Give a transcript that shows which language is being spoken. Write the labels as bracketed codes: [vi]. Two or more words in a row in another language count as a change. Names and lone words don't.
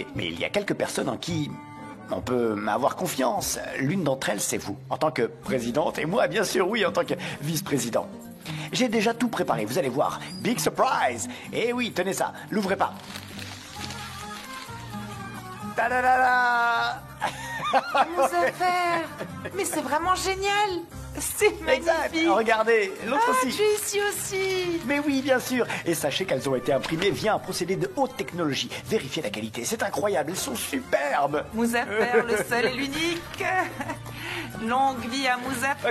[fr] Mais il y a quelques personnes en qui on peut avoir confiance. L'une d'entre elles, c'est vous, en tant que présidente. Et moi, bien sûr, oui, en tant que vice-président. J'ai déjà tout préparé, vous allez voir. [en] Big surprise! [fr] Eh oui, tenez ça, l'ouvrez pas. Ta-da-da-da! Mouzaffer! Mais c'est vraiment génial! C'est magnifique! Regardez, l'autre aussi. Tu es ici aussi! Mais oui, bien sûr. Et sachez qu'elles ont été imprimées via un procédé de haute technologie. Vérifiez la qualité, c'est incroyable, elles sont superbes! Mouzaffer, le seul et l'unique! Longue vie à Mouzaffer!